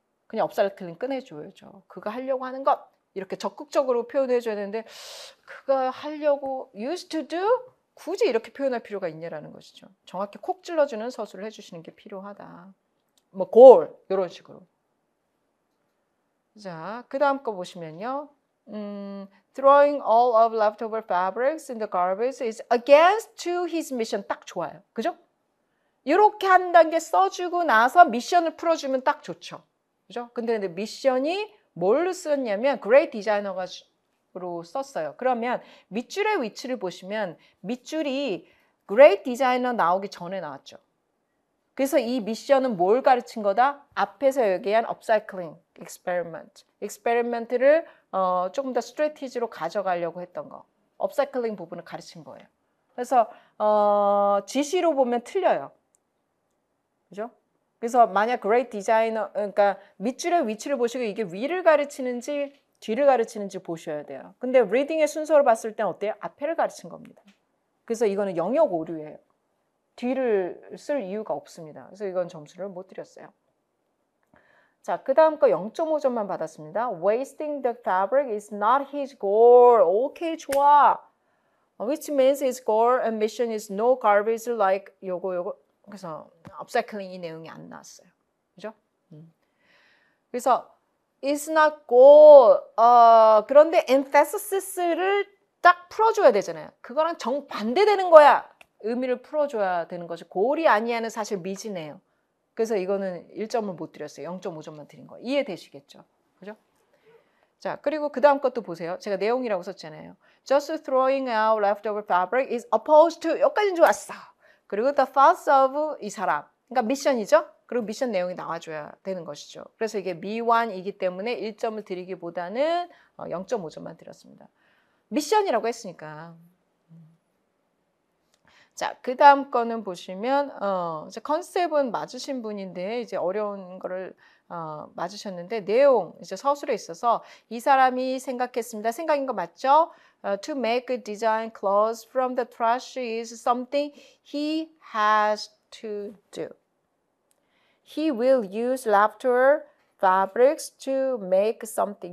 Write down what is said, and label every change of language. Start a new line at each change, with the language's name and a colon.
Korean: 그냥 업사이클링 꺼내줘야죠. 그거 하려고 하는 것 이렇게 적극적으로 표현해줘야 되는데 그거 하려고 used to do? 굳이 이렇게 표현할 필요가 있냐라는 것이죠. 정확히 콕 찔러주는 서술을 해주시는 게 필요하다. 뭐 goal 이런 식으로. 자, 그 다음 거 보시면요.
English: Throwing all of leftover fabrics in the garbage is against to his mission.
Korean: 딱 좋아요. 그죠? 이렇게 한 단계 써주고 나서 미션을 풀어주면 딱 좋죠. 그죠? 근데 미션이 뭘로 썼냐면 great designer로 썼어요. 그러면 밑줄의 위치를 보시면 밑줄이 great designer 나오기 전에 나왔죠. 그래서 이 미션은 뭘 가르친 거다? 앞에서 얘기한 업사이클링, 익스페리먼트를 조금 더 스트래티지로 가져가려고 했던 거. 업사이클링 부분을 가르친 거예요. 그래서 지시로 보면 틀려요. 그죠? 그래서 만약 great designer, 그러니까 밑줄의 위치를 보시고 이게 위를 가르치는지 뒤를 가르치는지 보셔야 돼요. 근데 리딩의 순서를 봤을 땐 어때요? 앞에를 가르친 겁니다. 그래서 이거는 영역 오류예요. 뒤를 쓸 이유가 없습니다. 그래서 이건 점수를 못 드렸어요. 자, 그 다음 거 0.5점만 받았습니다.
English: Wasting the fabric is not his goal.
Korean: 오케이, 좋아.
English: Which means his goal and mission is no garbage like 요거.
Korean: 그래서 업사이클링 이 내용이 안 나왔어요. 그죠? 그래서
English: is not goal.
Korean: 그런데 emphasis를 딱 풀어줘야 되잖아요. 그거랑 정반대되는 거야. 의미를 풀어줘야 되는 거죠. 고울이 아니야는 사실 미지네요. 그래서 이거는 1점을 못 드렸어요. 0.5점만 드린 거. 이해되시겠죠? 그죠? 자, 그리고 그 다음 것도 보세요. 제가 내용이라고 썼잖아요.
English: Just throwing out leftover fabric is opposed to
Korean: 여기까지는 좋았어. 그리고
English: the thoughts of
Korean: 이 사람. 그러니까 미션이죠? 그리고 미션 내용이 나와줘야 되는 것이죠. 그래서 이게 미완이기 때문에 1점을 드리기보다는 0.5점만 드렸습니다. 미션이라고 했으니까. 자, 그 다음 거는 보시면 이제 컨셉은 맞으신 분인데 이제 어려운 거를 맞으셨는데 내용 이제 서술에 있어서 이 사람이 생각했습니다. 생각인 거 맞죠?
English: To make a design clothes from the trash is something he has to do. He will use leftover fabrics to make something.